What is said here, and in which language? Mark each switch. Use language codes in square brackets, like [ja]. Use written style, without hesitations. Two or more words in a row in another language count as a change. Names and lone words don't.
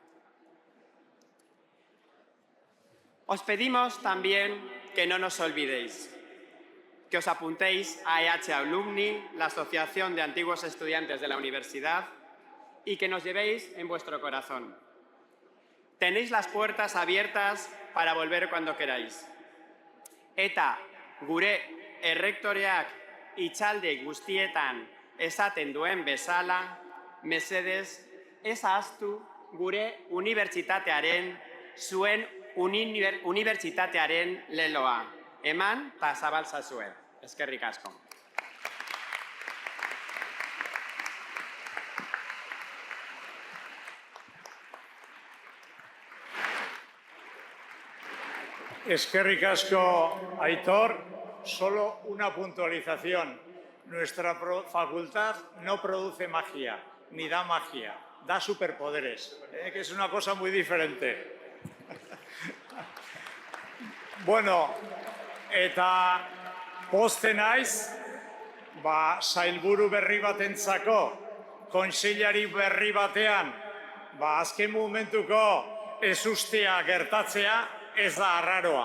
[es] Os pedimos también que no nos olvidéis, que os apuntéis a EH Alumni, la Asociación de Antiguos Estudiantes de la Universidad, y que nos llevéis en vuestro corazón. Tenéis las puertas abiertas para volver cuando queráis. [eu] Eta gure errektoreak itxalde guztietan esaten duen bezala, mesedez, ez ahaztu gure unibertsitatearen, zuen unibertsitatearen leloa. Eman eta zabaltzazue. Eskerrik asko. Eskerrik asko, Aitor. [es] Solo una puntualización. Nuestra facultad no produce magia, ni da magia, da superpoderes, que es una cosa muy diferente. [eu] Bueno, eta pozten naiz, sailburu berri batentzako, kontseilari berri batean, azken momentuko ezustea gertatzea ez da arraroa.